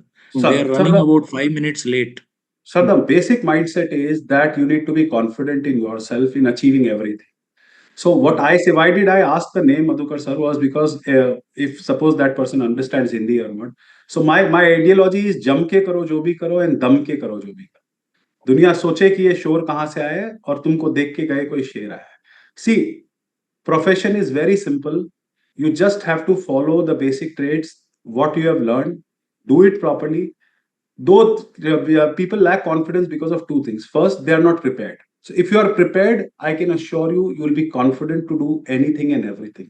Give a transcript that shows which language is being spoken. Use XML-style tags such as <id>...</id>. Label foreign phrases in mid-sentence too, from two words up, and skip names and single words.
<en>Sir, We are running about 5 minutes late. Sir, the basic mindset is that you need to be confident in yourself in achieving everything. So what I say, why did I ask the name Madhukar sir was because if suppose that person understands Hindi or not. So my ideology is</en> <hi>जम के करो जो भी करो and दम के करो जो भी करो. दुनिया सोचे कि ये शोर कहाँ से आया है और तुमको देख के गए कोई शेर आया है.</hi> <en>See, profession is very simple. You just have to follow the basic traits, what you have learned, do it properly. Though people lack confidence because of two things. First, they are not prepared. So if you are prepared, I can assure you, you will be confident to do anything and everything.</en>